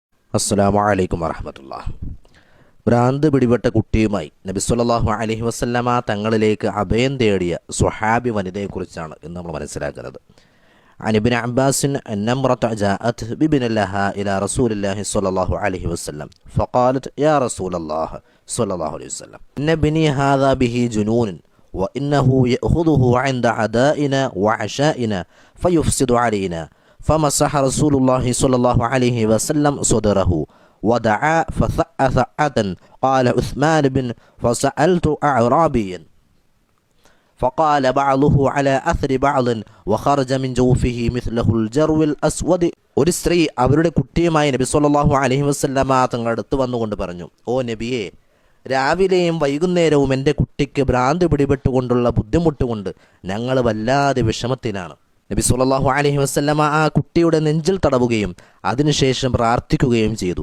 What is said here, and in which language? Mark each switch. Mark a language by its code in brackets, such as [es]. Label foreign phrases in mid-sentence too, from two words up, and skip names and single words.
[ar] السلام عليكم ورحمة الله. [ml] ഭ്രാന്ത് പിടിപെട്ട കുട്ടിയുമായി നബി [ar] صلى الله عليه وسلم [ml] തങ്ങളിലേക്ക് അഭയം തേടിയ സ്വഹാബി വനിതയെക്കുറിച്ചാണ് ഇന്ന് നമ്മൾ മനസ്സിലാക്കുന്നത്. [ar] عن ابن عباس أن امرأة جاءت بابن لها إلى رسول الله صلى الله عليه وسلم فقالت يا رسول الله صلى الله عليه وسلم إن ابني هذا به جنون وإنه يأخذه عند عدائنا وعشائنا فيفسد علينا فمسح رسول الله صلى الله عليه وسلم صدره ودعا فثأ ثأة قال عثمان بن فسألت أعرابيا فقال بعضه على أثر بعض وخرج من جوفه مثله الجرو الأسود. [ml] ഒരു സ്ത്രീ അവരുടെ കുട്ടിയുമായി നബി [ar] صلى الله عليه وسلم [ml] തങ്ങളുടെ അടുത്ത് വന്നുകൊണ്ട് പറഞ്ഞു, ഓ നബിയെ, രാവിലെയും വൈകുന്നേരവും എൻ്റെ കുട്ടിക്ക് ഭ്രാന്ത് പിടിപെട്ടുകൊണ്ടുള്ള ബുദ്ധിമുട്ട് കൊണ്ട് ഞങ്ങൾ വല്ലാതെ വിഷമത്തിലാണ്. നബി [ar] صلى الله عليه وسلم [ml] ആ കുട്ടിയുടെ നെഞ്ചിൽ തടവുകയും അതിനുശേഷം പ്രാർത്ഥിക്കുകയും ചെയ്തു.